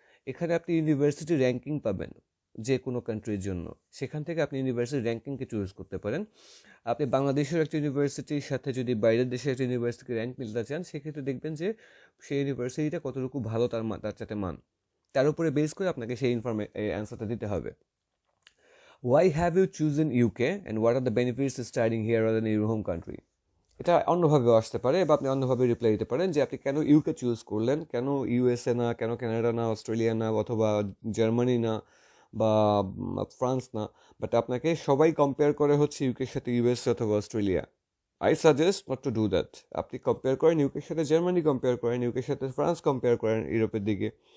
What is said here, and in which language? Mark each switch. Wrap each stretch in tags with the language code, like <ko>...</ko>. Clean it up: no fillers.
<bn>এখানে আপনি university ranking পাবেন যে কোনো কান্ট্রির জন্য, সেখান থেকে আপনি ইউনিভার্সিটি র্যাঙ্কিংকে চুজ করতে পারেন। আপনি বাংলাদেশের একটা ইউনিভার্সিটির সাথে যদি বাইরের দেশের একটা ইউনিভার্সিটিকে র্যাঙ্ক মিলতে চান, সেক্ষেত্রে দেখবেন যে সেই ইউনিভার্সিটিটা কতটুকু ভালো তার সাথে মান, তার উপরে বেস করে আপনাকে সেই অ্যান্সারটা দিতে হবে।</bn> <en>Why have you chosen UK and what are the benefits of studying here rather than your home country?</en> <bn>এটা অন্যভাবেও আসতে পারে, বা আপনি অন্যভাবে রিপ্লাই দিতে পারেন যে আপনি কেন ইউকে চুজ করলেন, কেন ইউএসএ না, কেন কানাডা না, অস্ট্রেলিয়া না, অথবা জার্মানি না, বা ফ্রান্স না, বাট আপনাকে সবাই কম্পেয়ার করে হচ্ছে ইউকের সাথে ইউএসএ অথবা Australia.</bn> <en>I suggest not to do that.</en> <bn>আপনি কম্পেয়ার করেন ইউকের সাথে জার্মানি, কম্পেয়ার করেন ইউকের সাথে ফ্রান্স, কম্পেয়ার করেন ইউরোপের দিকে।</bn>